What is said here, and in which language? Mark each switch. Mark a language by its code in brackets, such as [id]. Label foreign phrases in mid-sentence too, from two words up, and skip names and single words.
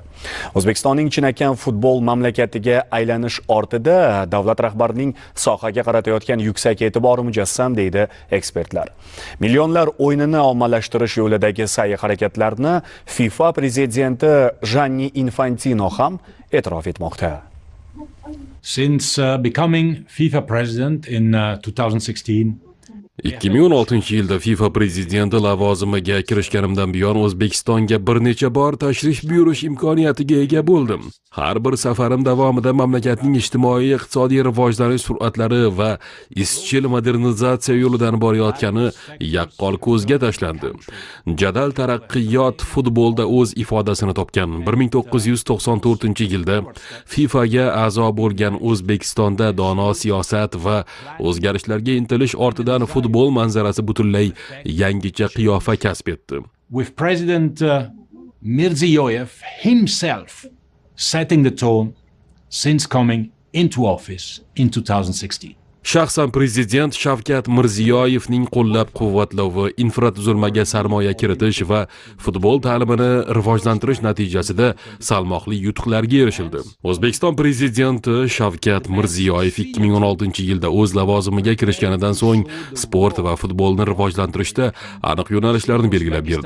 [uz] O'zbekistonning chinakam futbol mamlakatiga aylanish ortida davlat rahbarining sohaga qaratayotgan yuksak e'tibori mujassam, deydi ekspertlar. Millionlar o'yinini ommalashtirish yo'lidagi sa'y-harakatlarni FIFA prezidenti Gianni Infantino ham e'tirof etmoqda. [en] Since becoming FIFA president in 2016, [uz] 2016 yilda FIFA prezidenti lavozimiga kirishganimdan buyon O'zbekistonga bir necha bor tashrif buyurish imkoniyatiga ega bo'ldim. Har bir safarim davomida mamlakatning ijtimoiy-iqtisodiy rivojlanish sur'atlari va izchil modernizatsiya yo'lidan borayotgani yaqqol ko'zga tashlandi. Jadal taraqqiyot futbolda o'z ifodasini topgan. 1994-yilda FIFAga a'zo bo'lgan O'zbekistonda dono siyosat va o'zgarishlarga intilish ortidan futbol manzarasi butunlay yangicha qiyofa kasb etdi. [en] with President Mirziyoyev himself setting the tone since coming into office in 2016. [uz] Shaxsan prezident Shavkat Mirziyoyevning qo'llab-quvvatlovi, infratuzilmaga sarmoya kiritish va futbol ta'limini rivojlantirish natijasida salmoqli yutuqlarga erishildi. O'zbekiston prezidenti Shavkat Mirziyoyev 2016-yilda o'z lavozimiga kirishganidan so'ng sport va futbolni rivojlantirishda aniq yo'nalishlarni belgilab berdi.